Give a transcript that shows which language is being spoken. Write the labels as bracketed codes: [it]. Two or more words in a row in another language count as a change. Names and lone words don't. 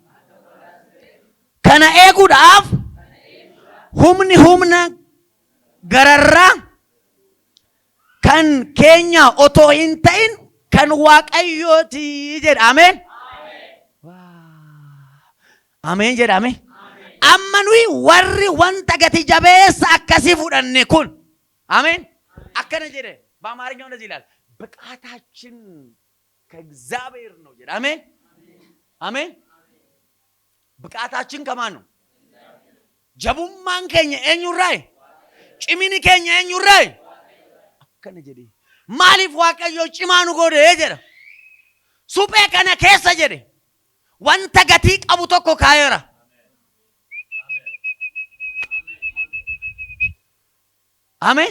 [om] Kana eeguudhaaf humna gararraa kan keenya otoo hin ta'in kan Waaqayyooti jedha. Ameen. Ameen jedhame. Amma nuyi warri wanta gati jabeessa akkasii fudhanne kun. Ameen. Akkana jedhe [am] በአማርኛው እንደዚህ ይላል ብቃታችን ከእግዚአብሔር ነው [om] jedha. Ameen. Ameen. [am] ብቃታችን ከማን ነው? [om] ጀቡማን keenya eenyurraa? Cimini keenya eenyurraa? Akkana jedhe maaliif Waaqayyo cimaa nu godhe jedha. Suphee kana keessa jedhe wanta gatii qabu tokko kaayeera. Ameen.